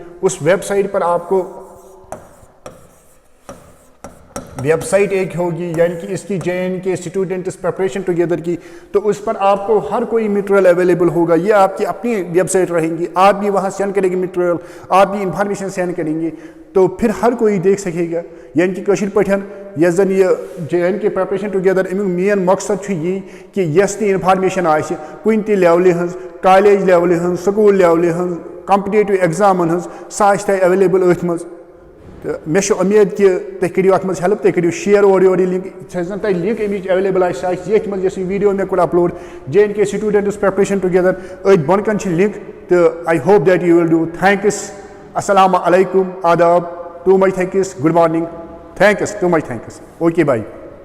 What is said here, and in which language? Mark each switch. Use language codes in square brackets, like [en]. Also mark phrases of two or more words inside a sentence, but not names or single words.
[ur] اس ویب سائٹ پر آپ کو ویب سائٹ ایک ہوگی، یعنی کہ اس کی [en] JNK students preparation together [ur] کی. تو اس پر آپ کو ہر کوئی [en] material available [ur] ہوگا. یہ آپ کی اپنی ویب سائٹ رہیں گی، آپ بھی وہاں سینڈ کریں گے میٹیریل، آپ بھی [en] information send [ur] کریں گے، تو پھر ہر کوئی دیکھ سکے گا. یعنی کہ [ks] کشیر پٹھن یس زن یہ [en] JNK preparation together [ks] امیک مین مقصد یہ کہ یس تہ انفارمیشن آسہ کن تہ لیولہِ ہنز، کالیج لیولہِ ہنز، سکول لیولہِ ہنز، [en] competitive exams [ks] ہنز، سہ آسہ تہ اویلیبل اتھ مز. تو مے امید کہ تھی کرو ات مز ہیلپ، تھی کرو شیئر اور لنک زن تھی لنک امچ اویلیبل آسہ یہ مز یس ویڈیو مے کوٚر [en] upload JNK students preparation together [ks] ات بون کن لنک. [ur] تو [en] I hope that you will do. Thanks. [ar] السلام علیکم، آداب، [en] too much thanks, good morning, thanks, too much thanks. Okay bye.